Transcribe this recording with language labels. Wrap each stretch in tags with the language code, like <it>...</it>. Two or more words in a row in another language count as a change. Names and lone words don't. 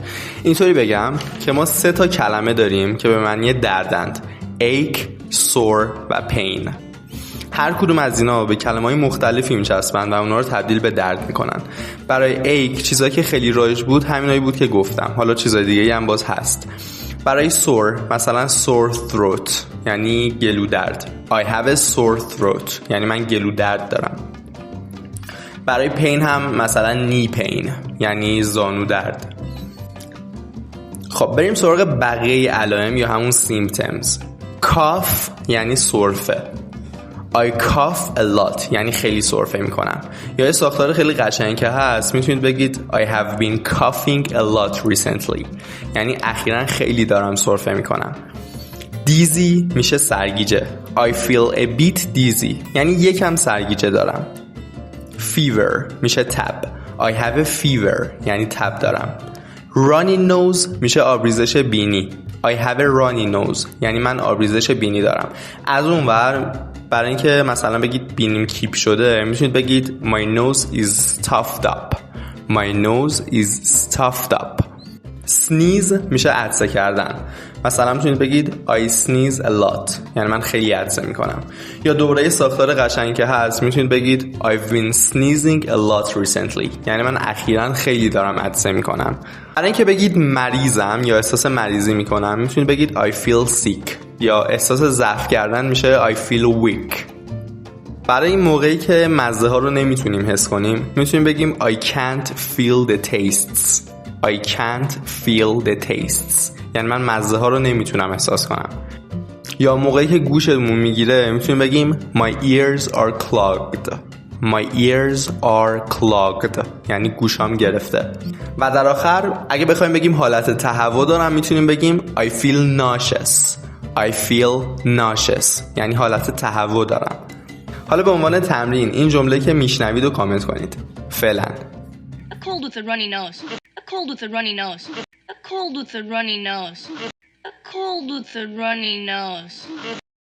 <fa>اینطوری بگم که ما 3 تا کلمه داریم که به معنی دردند: ache، sore و pain. هر کدوم از اینا به کلمه‌های مختلفی میچسبن و اونا رو تبدیل به درد میکنن. برای ache چیزایی که خیلی رایج بود همینایی بود که گفتم. حالا چیزای دیگه هم باز هست. برای sore مثلا</fa> <en>sore throat</en> <fa>یعنی گلو درد.</fa> <en>I have a sore throat</en> <fa>یعنی من گلو درد دارم. برای pain هم مثلا</fa> <en>knee pain</en> <fa>یعنی زانو درد. خب بریم سراغ بقیه علائم یا همون symptoms. cough یعنی سرفه.</fa> <en>I cough a lot</en> <fa>یعنی خیلی سرفه میکنم. یا یه ساختار خیلی قشنگ که هست میتونید بگید</fa> <en>I have been coughing a lot recently</en> <fa>یعنی اخیراً خیلی دارم سرفه میکنم. dizzy میشه سرگیجه.</fa> <en>I feel a bit dizzy</en> <fa>یعنی یکم سرگیجه دارم. fever میشه تب.</fa> <en>I have a fever</en> <fa>یعنی تب دارم.</fa> <en>runny nose</en> <fa>میشه آبریزش بینی.</fa> <en>I have a runny nose</en> <fa>یعنی من آبریزش بینی دارم. از اون ور برای اینکه مثلا بگید بینیم کیپ شده میتونید بگید</fa> <en>my nose is stuffed up. My nose is stuffed up. sneeze</en> <fa>میشه عطسه کردن. مثلا میتونید بگید</fa> <en>I sneeze a lot</en> <fa>یعنی من خیلی عطسه میکنم. یا دوباره یه ساختار قشنگ که هست میتونید بگید</fa> <en>I've been sneezing a lot recently</en> <fa>یعنی من اخیراً خیلی دارم عطسه میکنم. برای اینکه بگید مریضم یا احساس مریضی میکنم میتونید بگید</fa> <en>I feel sick</en> <fa>یا احساس ضعف کردن میشه</fa> <en>I feel weak.</en> <fa>برای این موقعی که مزه ها رو نمیتونیم حس کنیم میتونیم بگیم</fa> <en>I can't feel the tastes. I can't feel the tastes</en> <fa>یعنی من مزه ها رو نمیتونم احساس کنم. یا موقعی که گوشمون میگیره میتونیم بگیم</fa> <en>My ears are clogged. My ears are clogged</en> <fa>یعنی گوشام گرفته. و در آخر اگه بخوایم بگیم حالت تهوع دارم میتونیم بگیم</fa> <en>I feel nauseous. I feel nauseous</en> <fa>یعنی حالت تهوع دارم. حالا به عنوان تمرین این جمله که میشنوید رو کامنت کنید. فعلا</fa> <en>A cold with a runny nose. A cold with a runny nose. A cold with a runny nose. A cold with a runny nose.</en>